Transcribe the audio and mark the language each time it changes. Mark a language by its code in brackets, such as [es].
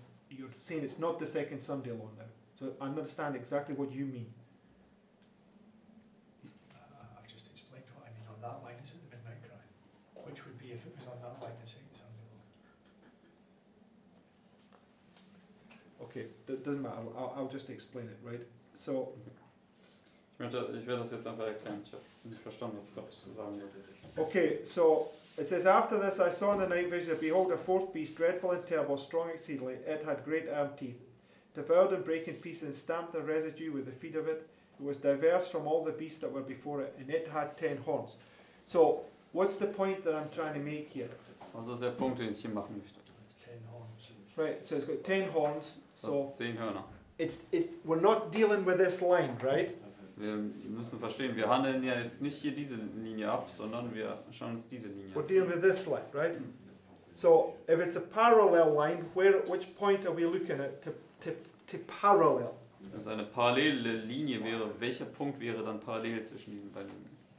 [en] You're saying it's not the second Sunday law now. So I understand exactly what you mean. I've just explained what I mean on that line. It's at the midnight cry, which would be if it was on that line, the second Sunday law. Okay, doesn't matter. I'll just explain it, right? So. [de] ich werde das jetzt einfach erklären. Ich habe nicht verstanden, was Gott sagen wollte. [en] Okay, so it says, after this I saw in the night vision, and behold, a 4th beast, dreadful and terrible, strong exceedingly. It had great iron teeth, devoured and brake in pieces, and stamped the residue with the feet of it. It was diverse from all the beasts that were before it, and it had 10 horns. So, what's the point that I'm trying to make here? [de] Also das ist der Punkt, den ich hier machen möchte. [en] It's 10 horns. Right, so it's got 10 horns, so [de] 10 Hörner. [en] we're not dealing with this line, right? [de] Wir müssen verstehen, wir handeln ja jetzt nicht hier diese Linie ab, sondern wir schauen uns diese Linie [en] We're [de] an. [en] dealing with this line, right? So, if it's a parallel line, which point are we looking at to parallel? [de] Wenn es eine parallele Linie wäre, welcher Punkt wäre dann parallel zwischen diesen beiden Linien?